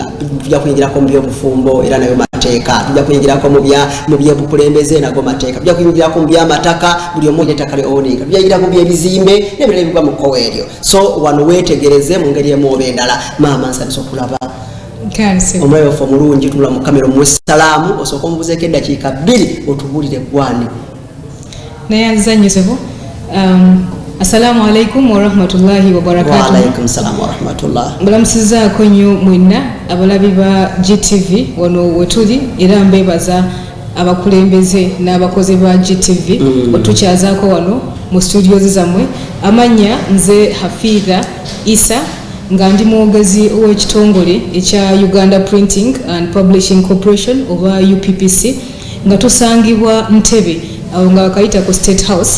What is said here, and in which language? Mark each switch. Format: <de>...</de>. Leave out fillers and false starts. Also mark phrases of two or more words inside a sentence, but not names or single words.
<lg>Tujja kuyingirako mu by'obufumbo era nayo mateeka, tujja kuyingirako mu by'obukulembeze nago mateeka, tujja kuyingirako mu by'amataka buli omu ettaka lye byayira mu byebizimbe n'ebirala ebigwa mu kkowa eryo. So wano weetegereze mu ngeri emu oba endala. Maama nsabisa okulaba omulabe waffe omulungi tunula mu kamera omuwe salaamu osooka omubuzeeko eddakiika 2 otubuulire gwani naye nzanyuseho.</lg> <ar>السلام عليكم و رحمة الله و بركاته. و عليكم السلام و رحمة الله.</ar> <lg>Mbalamusizaako nnyo mwenna abalabi ba GTV wano wetuli era mbeebaza abakulembeze n'abakozi ba GTV otukyazaako wano mu studios zammwe. Amanya nze Hafidha Isa nga ndi mwogezi ow'ekitongole ekya Uganda Printing and Publishing Corporation oba UPPC nga tusangibwa Ntebe awo nga bakayita ku State House.</lg>